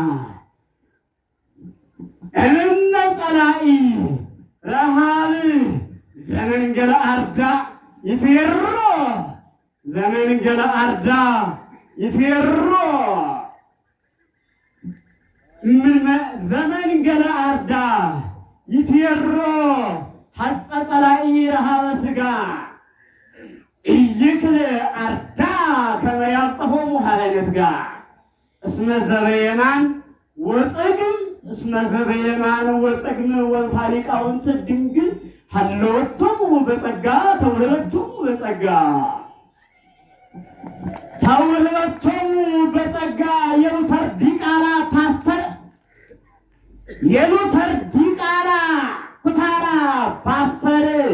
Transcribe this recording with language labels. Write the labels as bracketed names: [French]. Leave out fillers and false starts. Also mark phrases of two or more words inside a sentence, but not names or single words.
[Geez] እምነ ጸላኢ ረሃብ ዘመንገለ አርዳ ይትየሮ ዘመንገለ አርዳ ይትየሮ ዘመንገለ አርዳ ይትየሮ ሐጸ ጸላኢ ረሃበ ሥጋ ኢይክል አርዳ ከመ ያጽፎሙ ሀለነት ጋ እስመ ዘበየማን ወጽግም እስመ ዘበየማን ወጽግም ወታሊቃውንት ድንግል ሀለወቶሙ በጸጋ ተውህበቶሙ በጸጋ ተውህበቶሙ በጸጋ [Amharic] የሉተር ዲቃላ ፓስተር የሉተር ዲቃላ ኩታራ ፓስተር